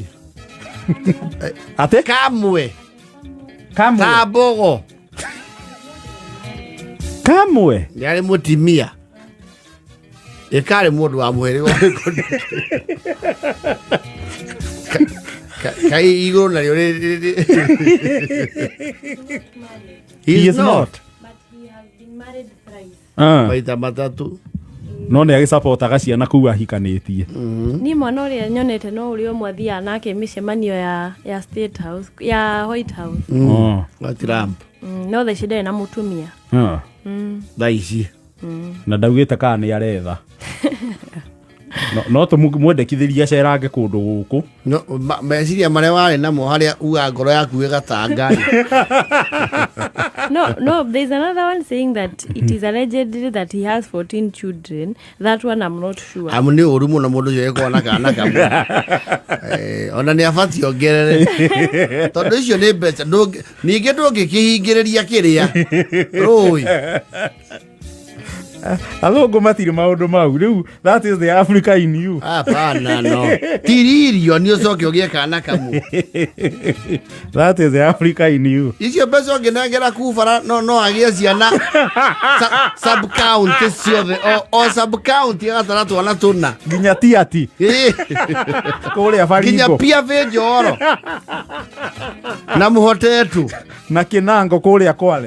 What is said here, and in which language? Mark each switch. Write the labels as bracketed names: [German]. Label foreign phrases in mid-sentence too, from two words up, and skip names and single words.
[Kikuyu] ate kamwe kambogo kamwe nĩ arĩ mũtimia ĩkarĩ mũndũ wa mwĩrĩ kai igũrũ narĩo [English] he is not but he has been married thrice [Kikuyu] maita matatu no nĩ agĩsapotaga ciana kuu ahikanĩtie ni mwana ũrĩa nyonete no ũrĩa ũmwe athiaga nake mĩcemanio ya State House ya White House wa Trump no thaa ici ndarĩ na mũtumia thaa ici na ndaugĩte kana nĩ aretha no tũmwendekithĩrie acerange kũndũ gũkũ meciria marĩa warĩ namo harĩa uga ngoro yaku ĩgatanga [English] no there's another one saying that it is alleged that he has 14 children. That one I'm not sure. [Kikuyu] Nĩ ũru mũno mũndũ ũcio eko na kana kamwe ona nĩ abati ongerere tondũ icio nĩ mbeca ningĩ ndũngĩkĩhingĩrĩria kĩrĩa rũi athũngũ matirĩ maũndũ mau rĩu [English] that is the Africa in you [Kikuyu] hapana no trilioni ũcoke ũgĩe kana kamwe [English] that is the Africa in you [Kikuyu] icio mbeca ũngĩnengera kubara no agĩe ciana [English] sub county [Kikuyu] ciothe o [English] sub county [Kikuyu] agatara twana tũna nginya tiati kũrĩa Baringo nginya pia vĩnjoro na mũhotetu na Kinango kũrĩa Kwale